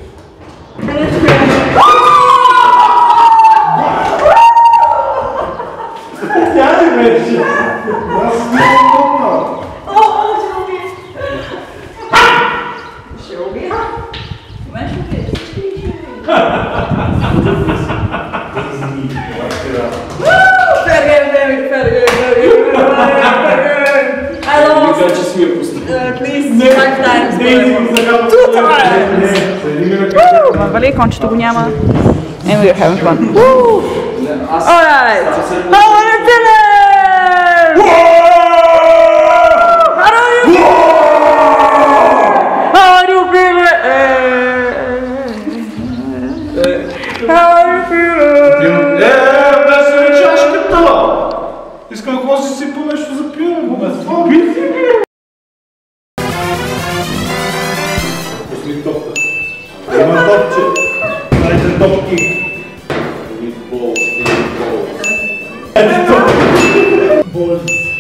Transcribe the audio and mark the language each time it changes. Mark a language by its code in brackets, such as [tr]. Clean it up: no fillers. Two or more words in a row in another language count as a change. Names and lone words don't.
[bg] Тя ли вече? Аз не помня. Ще убия. Мен ще убиеш. [en] Fair game, David, fair game. I lost. [bg] Мисля, че си я пусна. [en] At least 5 times. Two times. [bg] Вали, кончето го няма. [en] And we're having fun. Alright. How are you feeling? How are you feeling? How are you feeling? [bg] Беше ли чашката? Искам да си сипа нещо за пиене, бе. Пусни топта. Има топче. Дайте топки. Ето топки. Болест.